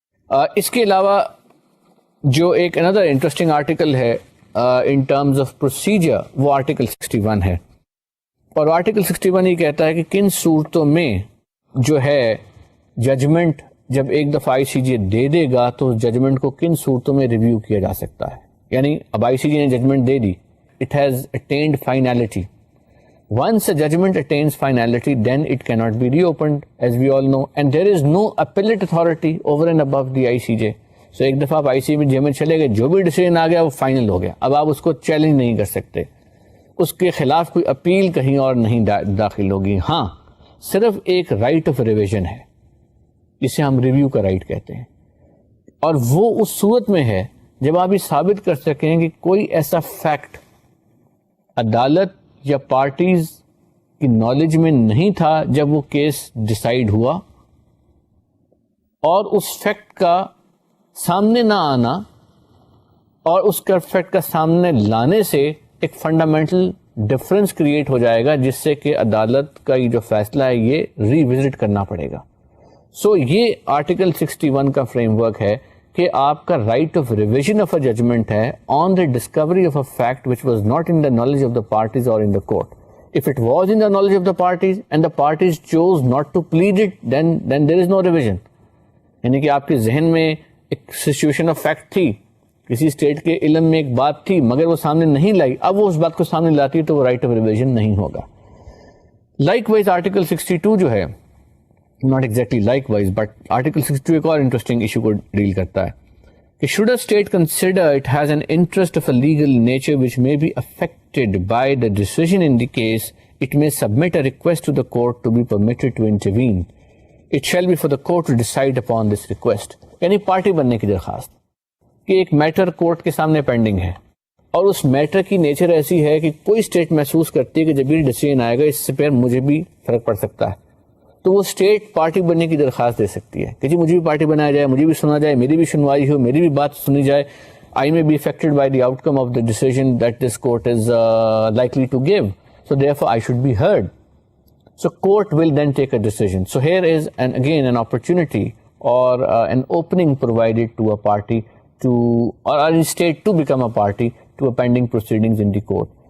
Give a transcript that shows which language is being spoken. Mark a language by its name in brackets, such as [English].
[Urdu] اس کے علاوہ جو ایک اندر انٹرسٹنگ آرٹیکل ہے ان ٹرمز آف پروسیجر وہ آرٹیکل 61 ہے, اور آرٹیکل 61 یہ کہتا ہے کہ کن صورتوں میں جو ہے ججمنٹ جب ایک دفعہ آئی سی جے دے دے گا تو ججمنٹ کو کن صورتوں میں ریویو کیا جا سکتا ہے. یعنی اب آئی سی جے نے judgment they the, [English] It has attained finality. Once a judgment attains finality, then it cannot be reopened, as we all know, and there is no appellate authority over and above the ICJ. [Urdu] So ایک دفعہ آپ آئی سی جے میں چلے گئے, جو بھی decision آ گیا وہ فائنل ہو گیا, اب آپ اس کو چیلنج نہیں کر سکتے, اس کے خلاف کوئی اپیل کہیں اور نہیں داخل ہوگی. ہاں صرف ایک رائٹ آف ریویژن ہے جسے ہم ریویو کا رائٹ کہتے ہیں, اور وہ اس صورت میں ہے جب آپ یہ ثابت کر سکیں کہ کوئی ایسا فیکٹ عدالت یا پارٹیز کی نالج میں نہیں تھا جب وہ کیس ڈیسائیڈ ہوا, اور اس فیکٹ کا سامنے نہ آنا اور اس کا فیکٹ کا سامنے لانے سے ایک فنڈامنٹل ڈفرنس کریٹ ہو جائے گا جس سے کہ عدالت کا یہ جو فیصلہ ہے یہ ری وزٹ کرنا پڑے گا. سو یہ آرٹیکل 61 کا فریم ورک ہے کہ آپ کا right of revision of a judgment ہے [English] on the discovery of a fact which was not in the knowledge of the parties [Urdu] اور ان the court. [English] If it was in the knowledge of the parties and the parties chose not to plead it, then there is no revision. [Urdu] یعنی کہ آپ کے ذہن میں ایک situation of fact تھی, کسی اسٹیٹ کے علم میں ایک بات تھی مگر وہ سامنے نہیں لائی, اب وہ اس بات کو سامنے لاتی ہے تو وہ رائٹ آف ریویژن نہیں ہوگا. [English] likewise article 62 جو ہے, not exactly likewise, but Article 62 [Urdu] ایک اور انٹرسٹنگ ایشو کو ڈیل کرتا ہے کہ [English] should a state consider it has an interest of a legal nature which may be affected by the decision in the case, it may submit a request to the court to be permitted to intervene. It shall be for the court to decide upon this request. [Urdu] یعنی party بننے کی درخواست کہ ایک matter court کے سامنے pending ہے, اور اس میٹر کی نیچر ایسی ہے کہ کوئی اسٹیٹ محسوس کرتی ہے کہ جب یہ ڈیسیژن آئے گا اس سے پھر مجھے بھی فرق پڑ سکتا ہے, تو وہ اسٹیٹ پارٹی بننے کی درخواست دے سکتی ہے کہ جی مجھے بھی پارٹی بنایا جائے, مجھے بھی سنا جائے, میری بھی سنوائی ہو, میری بھی بات سنی جائے. [English] I may be affected by the outcome of the decision that this court is likely to give. So therefore I should be heard. So court will then take a decision. So here is again an opportunity or an opening provided to a party to, or any state to become a party to a pending proceedings in the court.